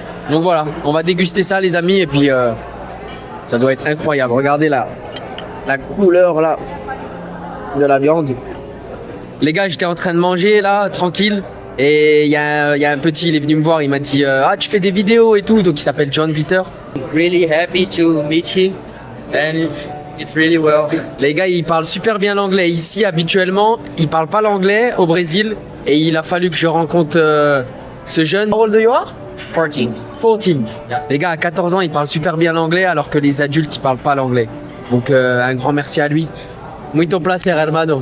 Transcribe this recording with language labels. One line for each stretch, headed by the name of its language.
French: Donc voilà, on va déguster ça les amis et puis ça doit être incroyable. Regardez la couleur là de la viande. Les gars, j'étais en train de manger là, tranquille. Et il y a un petit, il est venu me voir, il m'a dit ah tu fais des vidéos et tout, donc il s'appelle John Peter.
English: Really happy to meet you and it's really well.
French: Les gars, ils parlent super bien l'anglais. Ici, habituellement, ils parlent pas l'anglais au Brésil et il a fallu que je rencontre ce jeune.
English: How old you are? 14. 14.
French: Les gars, à 14 ans, il parle super bien l'anglais alors que les adultes, ils parlent pas l'anglais. Donc un grand merci à lui.
Portuguese: Muito placer, hermano.